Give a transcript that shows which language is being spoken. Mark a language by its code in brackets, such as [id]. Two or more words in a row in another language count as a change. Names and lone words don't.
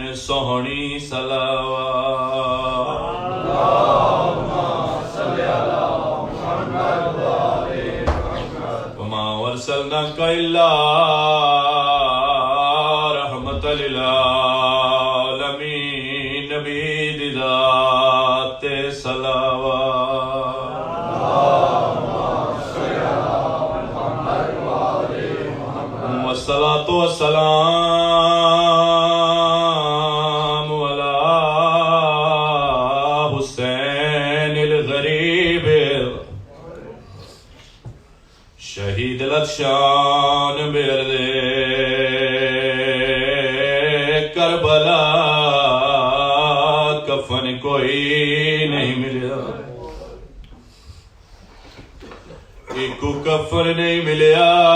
[pa] سوہنی صلوات. [ar] وما أرسلناك إلا رحمة للعالمين. [pa] نبی دی ذات صلوات. [ar] والصلاة والسلام على حسين الغريب الشهيد لكشان بيردي كربلاء. [ur] کفن کوئی نہیں ملا، ایک کفن نہیں ملا.